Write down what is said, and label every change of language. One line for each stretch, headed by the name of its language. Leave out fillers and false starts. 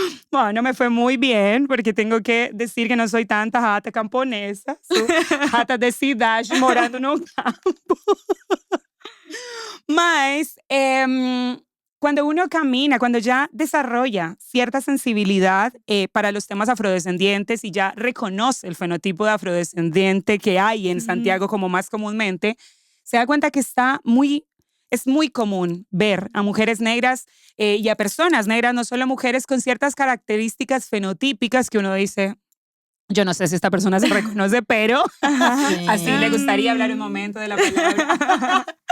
Spanish: Bueno, me fue muy bien, porque tengo que decir que no soy tanta rata camponesa.
Portuguese: Sou rata de cidade morando no campo.
Spanish: Mas cuando uno camina, cuando ya desarrolla cierta sensibilidad para los temas afrodescendientes y ya reconoce el fenotipo de afrodescendiente que hay en Santiago como más comúnmente, se da cuenta que es muy común ver a mujeres negras y a personas negras, no solo mujeres, con ciertas características fenotípicas que uno dice, yo no sé si esta persona se reconoce, pero así le gustaría hablar un momento de la palabra.